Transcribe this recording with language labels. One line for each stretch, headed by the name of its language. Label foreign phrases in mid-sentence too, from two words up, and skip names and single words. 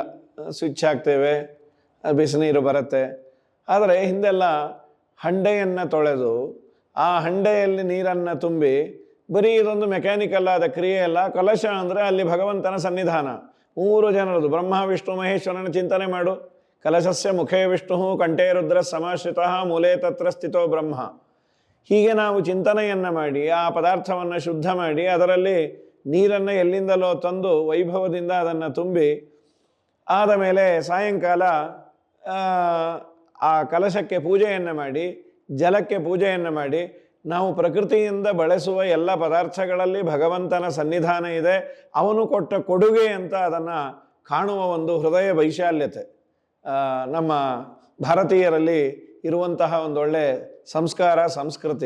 Kannada: ಸ್ವಿಚ್ ಹಾಕ್ತೇವೆ, ಬಿಸಿನೀರು ಬರುತ್ತೆ. ಆದರೆ ಹಿಂದೆಲ್ಲ ಹಂಡೆಯನ್ನು ತೊಳೆದು ಆ ಹಂಡೆಯಲ್ಲಿ ನೀರನ್ನು ತುಂಬಿ, ಬರೀ ಇದೊಂದು ಮೆಕ್ಯಾನಿಕಲ್ ಆದ ಕ್ರಿಯೆ ಅಲ್ಲ. ಕಲಶ ಅಂದರೆ ಅಲ್ಲಿ ಭಗವಂತನ ಸನ್ನಿಧಾನ, 3 ಜನರದು, ಬ್ರಹ್ಮ ವಿಷ್ಣು ಮಹೇಶ್ವರನ ಚಿಂತನೆ ಮಾಡು.
Sanskrit: ಕಲಶಸ್ಯ ಮುಖೇ ವಿಷ್ಣು ಕಂಠೇ ರುದ್ರ ಸಮಾಶ್ರಿತಃ ಮೂಲೆ ತತ್ರ ಸ್ಥಿತೋ ಬ್ರಹ್ಮ.
Kannada: ಹೀಗೆ ನಾವು ಚಿಂತನೆಯನ್ನು ಮಾಡಿ ಆ ಪದಾರ್ಥವನ್ನು ಶುದ್ಧ ಮಾಡಿ ಅದರಲ್ಲಿ ನೀರನ್ನು ಎಲ್ಲಿಂದಲೋ ತಂದು ವೈಭವದಿಂದ ಅದನ್ನು ತುಂಬಿ, ಆದ ಮೇಲೆ ಸಾಯಂಕಾಲ ಆ ಕಲಶಕ್ಕೆ ಪೂಜೆಯನ್ನು ಮಾಡಿ, ಜಲಕ್ಕೆ ಪೂಜೆಯನ್ನು ಮಾಡಿ, ನಾವು ಪ್ರಕೃತಿಯಿಂದ ಬಳಸುವ ಎಲ್ಲ ಪದಾರ್ಥಗಳಲ್ಲಿ ಭಗವಂತನ ಸನ್ನಿಧಾನ ಇದೆ, ಅವನು ಕೊಟ್ಟ ಕೊಡುಗೆ ಅಂತ ಅದನ್ನು ಕಾಣುವ ಒಂದು ಹೃದಯ ವೈಶಾಲ್ಯತೆ ನಮ್ಮ ಭಾರತೀಯರಲ್ಲಿ ಇರುವಂತಹ ಒಂದೊಳ್ಳೆ ಸಂಸ್ಕಾರ, ಸಂಸ್ಕೃತಿ.